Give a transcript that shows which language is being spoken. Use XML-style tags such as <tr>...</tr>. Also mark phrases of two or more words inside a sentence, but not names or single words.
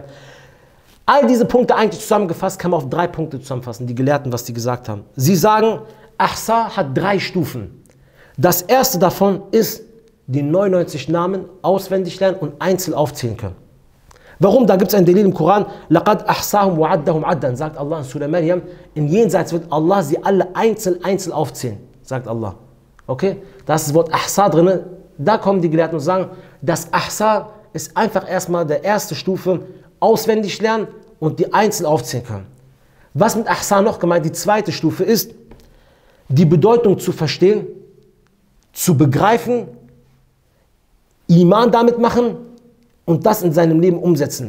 <de>All diese Punkte eigentlich zusammengefasst, kann man auf 3 Punkte zusammenfassen, die Gelehrten, was die gesagt haben. Sie sagen, Ahsa hat 3 Stufen. Das erste davon ist, die 99 Namen auswendig lernen und einzeln aufzählen können. Warum? Da gibt es ein Delil im Koran,</de> <ar>لَقَدْ أَحْصَاهُمْ وَعَدَّهُمْ عَدًّا,</ar> <de>sagt Allah in Surah Maryam, im Jenseits wird Allah sie alle einzeln aufzählen, sagt Allah. Okay? Da ist das Wort Ahsa drin, da kommen die Gelehrten und sagen, das Ahsa ist einfach erstmal der erste Stufe, auswendig lernen und die einzeln aufzählen können. Was mit Ahsa noch gemeint, die zweite Stufe ist, die Bedeutung zu verstehen, zu begreifen, Iman damit machen und das in seinem Leben umsetzen.</de>